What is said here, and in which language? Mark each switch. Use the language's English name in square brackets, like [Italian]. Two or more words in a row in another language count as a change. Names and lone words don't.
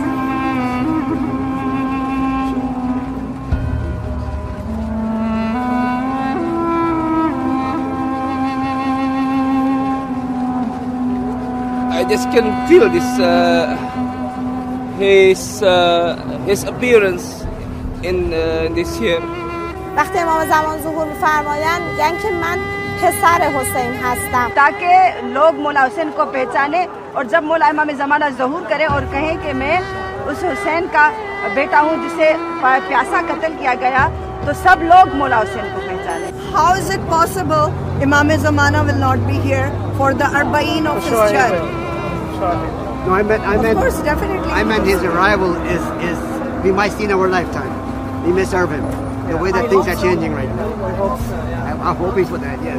[English] I just can feel this his appearance in this year. [Persian] وقتی امام زمان ظهور می‌فرمایند میگن که من پسر حسین هستم [Hindi] ताकि लोग मौला हुसैन को पहचाने और जब मौला इमाम ज़माना ज़हूर करे और कहें कि मैं उस हुसैन का बेटा हूँ जिसे प्यासा कत्ल किया गया तो सब लोग मौला हुसैन को पहचाने. [English] How is it possible Imam Zamana will not be here for the Arba'in of his judge? No, I meant. Of course, definitely. I meant his arrival is we might see in our lifetime. We may serve him. The way that things are changing right now. I'm hoping for that. Yes.